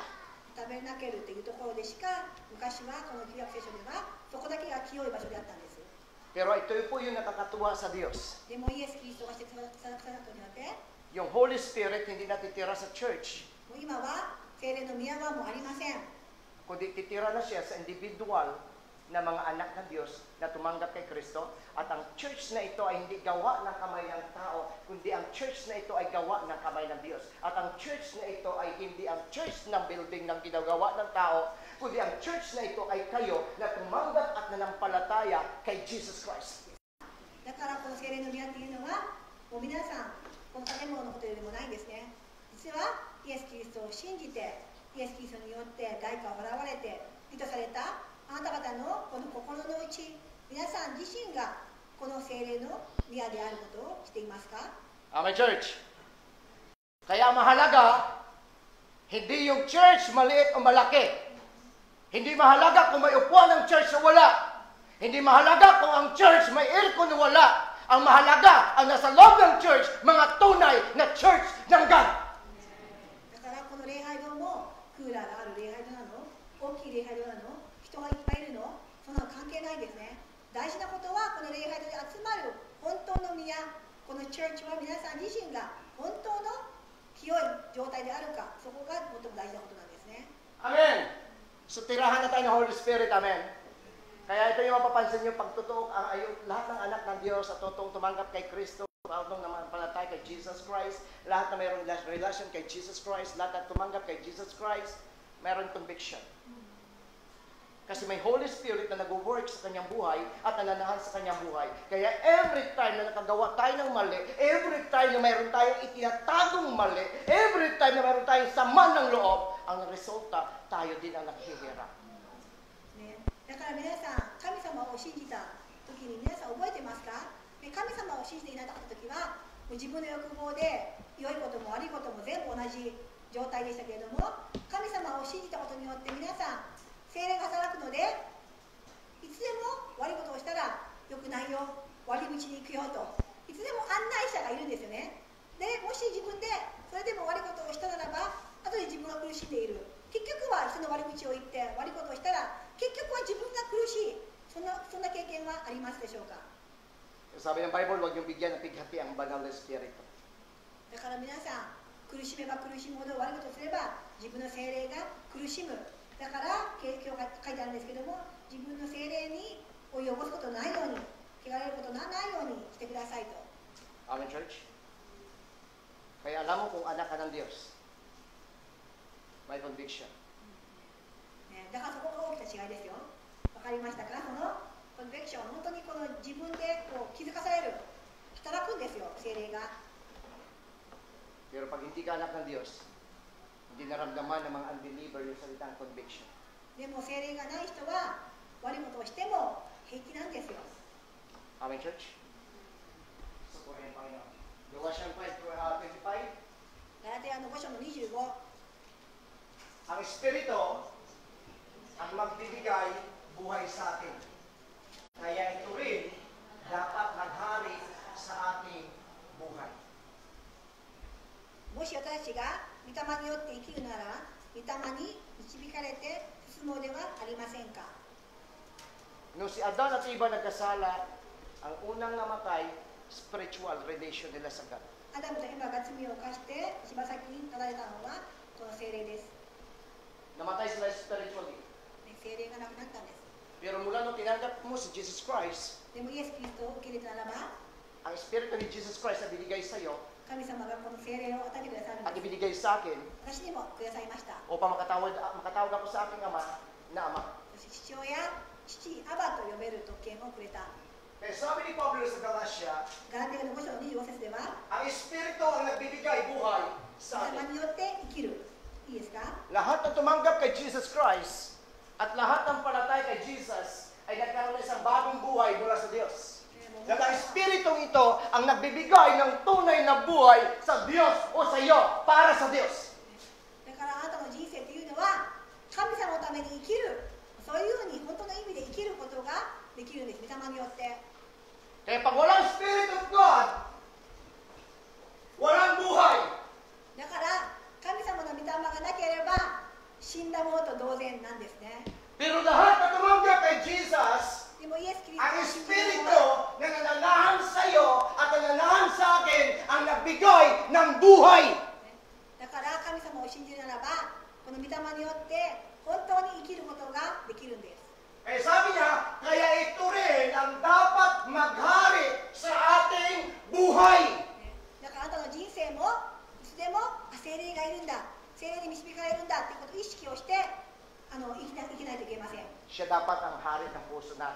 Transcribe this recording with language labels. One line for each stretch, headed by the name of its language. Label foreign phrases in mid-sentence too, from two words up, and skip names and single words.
Japanese: タベルナケルというところでしか昔はこの旧約聖書ではそこだけが清い場所であったんです。
Filipino: Pero ito po yung nakakatuwa sa Diyos.
Japanese: でもイエス・キリストがしてくださったことによって、
Filipino: Yung
English: Holy Spirit
Filipino: hindi natitira sa church,
Japanese: もう今は聖霊の宮はもうありません。
Filipino: kundi titira na siya sa individual na mga anak ng Diyos na tumanggap kay Kristo. At ang church na ito ay hindi gawa ng kamay ng tao, kundi ang church na ito ay gawa ng kamay ng Diyos. At ang church na ito ay hindi ang church ng building ng ginagawa ng tao, kundi ang church na ito ay kayo na tumanggap at nanampalataya kay Jesus Christ.
Japanese: だからこの聖霊の宮っていうのはもう皆さんこの建物のことよりもないんですね。実はイエス・キリストを信じてイエス・キリストによって代価を払われて意図されたあなた方のこの心の内、皆さん自身がこの聖霊の宮であることを知っていますか？
English: Amen, church.
Filipino: Kaya mahalaga, hindi yung church maliit o malaki. Hindi mahalaga kung may upuan ng church o wala. Hindi mahalaga kung ang church may aircon o wala. Ang mahalaga, ang nasa loob ng church, mga tunay na church ng God.
Japanese: だからこの礼拝堂もクーラーがある礼拝堂なの、大きい礼拝堂なの、人がいっぱいいるの、そんなの関係ないですね。大事なことはこの礼拝堂に集まる本当の宮、このチャーチは皆さん自身が本当の清い状態であるか、そこが最も大事なことなんですね。
Filipino: Amen. So tirahan na tayo ng
English: Holy Spirit.
Filipino: Amen. Kaya ito yung mapapansin nyo, pag totoo, lahat ng anak ng Diyos at totoong tumanggap kay Kristo, totoong namampalatay kay Jesus Christ, lahat na mayroong relation kay Jesus Christ, lahat na tumanggap kay Jesus Christ, mayroong conviction. Kasi may
English: Holy Spirit
Filipino: na nag-work sa kanyang buhay at nananahan sa kanyang buhay. Kaya
English: every time
Filipino: na nakagawa tayo ng mali,
English: every time
Filipino: na mayroon tayong itinatagong mali,
English: every time
Filipino: na mayroon tayong sama ng loob, ang resulta, tayo din ang naghihirap.
Japanese: ね、だから皆さん、神様を信じた時に皆さん覚えてますか？神様を信じていなかった時は、自分の欲望で良いことも悪いことも全部同じ状態でしたけれども、神様を信じたことによって皆さん、聖霊が働くので、いつでも悪いことをしたら良くないよ、悪い道に行くよと、いつでも案内者がいるんですよね。で、もし自分でそれでも悪いことをしたならば、後で自分が苦しんでいる。結局は人の悪口を言って悪いことをしたら、結局は自分が苦しい。そんな経験はありますでしょうか？
Filipino: Sabi ng Bible, huwag yung bigyan ng pighati ang banal na Espiritu.
Japanese: だから皆さん、苦しめば苦しむほど悪いことをすれば自分の聖霊が苦しむ。だから今日が書いてあるんですけども、自分の聖霊にを汚すことないように、汚れることのないようにしてくださいと。
English: Amen, church?
Filipino: Kaya alam mo kung anak ka ng Diyos, may conviction.
Japanese: ね、だからそこが大きな違いですよ。わかりましたか？そのコンベクション、本当にこの自分でこう気づかされる、働くんですよ、聖霊が。
Filipino: Pero pag hindi ka anak ng Diyos, hindi naramdaman ng mga unbeliever yung salitang conviction.
Japanese: でも聖霊がない人は悪いことをしても平気なんですよ。
English: Amen, church?
Filipino: So, po rin, Panginoon. Galatians 5:25.
Japanese: ガラテヤの5章の25。
Filipino: Ang Espiritu ang magbibigay buhay sa atin. Kaya ito rin dapat maghari sa ating buhay.
Japanese: もし私たちが御霊によって生きるなら、御霊に導かれて進もうではありませんか。
Filipino: Nung si Adan at Eva nagkasala, ang unang namatay,
English: spiritual relation
Filipino: nila sa God.
Japanese: アダムとエバが罪を犯して柴先に立たれたのはこの聖霊です。
Filipino: Namatay sila spiritually.
Japanese: 聖霊がなくなったんです。
Filipino: Pero mula nung tinanggap mo si Jesus Christ,
Japanese: でもイエス・キリストを受け入れたならば、
Filipino: ang Espiritu ni Jesus Christ na binigay sa iyo
Japanese: 神様がこの聖霊を与えてくださるん
Filipino: at
Japanese: です。
Filipino: ibinigay sa akin
Japanese: 私にもくださいました。
Filipino: upang makatawag ako sa aking ama na ama.
Japanese: そして父親、父、アバと呼べる特権をくれた。
Filipino: Kaya sabi ni Pablo sa Galatia,
Japanese: ガラテヤの5章の25節では、
Filipino: ang Espiritu ang nagbibigay buhay sa
Japanese: 御霊
Filipino: atin.
Japanese: によって生きる。いいですか？
Filipino: Lahat ng tumanggap kay Jesus Christ at lahat ng palatay kay Jesus ay nagkaroon ng isang bagong buhay mula sa Diyos. Dahil ang Espiritong ito ang nagbibigay ng tunay na buhay sa Diyos o sa iyo, para sa Diyos.
Japanese: だからあなたの人生というのは神様のために生きる、そういうふうに本当の意味で生きることができるんです、御霊によって。
Filipino: Kaya pag walang
English: Spirit of God,
Filipino: walang buhay.
Japanese: だから神様の御霊死んだものと同然なんですね。
Filipino: Pero lahat na tumanggap kay Jesus,
Japanese: でもイエス・キリス
Filipino: ang
Japanese: トを信じる
Filipino: Espiritu
Japanese: 者は
Filipino: na nananahan sa iyo at nananahan sa akin ang nagbigay ng buhay.
Japanese: だから神様を信じるならば、この御霊によって本当に生きることができるんです。
Filipino: Eh sabi niya, kaya ito rin ang dapat maghari sa ating buhay.
Japanese: だからあなたの人生もいつでも聖霊がいるんだ、聖霊に導かれるんだということを意識をして生きないといけません。で
Filipino: Siya dapat ang hari ng puso natin.